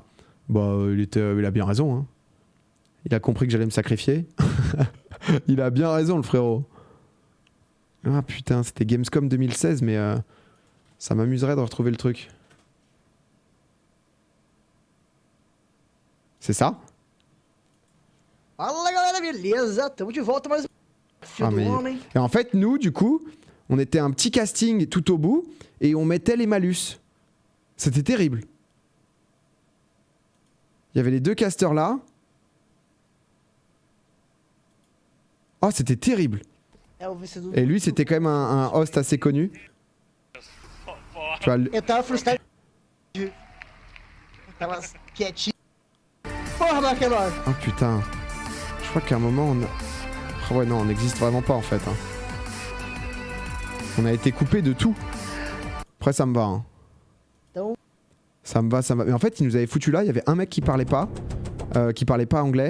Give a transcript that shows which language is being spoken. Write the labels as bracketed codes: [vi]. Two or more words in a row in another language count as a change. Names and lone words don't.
[fr] Bah, il a bien raison. Hein. Il a compris que j'allais me sacrifier. Il a bien raison, le frérot. Ah putain, c'était Gamescom 2016, mais ça m'amuserait de retrouver le truc. C'est ça? [pt] Fala galera, beleza? Tamo de volta mais [fr] Et en fait, nous, du coup, on était un petit casting tout au bout et on mettait les malus. C'était terrible. Il y avait les deux casters là. Oh, c'était terrible. Et lui, c'était quand même un host assez connu. Tu vois, [pt] Eu tava frustrado. Tava quietinho. Porra, Bakelor! [fr] Oh putain. Je crois qu'à un moment, on a... Oh ouais, non, on n'existe vraiment pas en fait. Hein. On a été coupé de tout. Après, ça me va. Hein. Ça me va. Mais en fait, ils nous avaient foutu là. Il y avait un mec qui parlait pas anglais.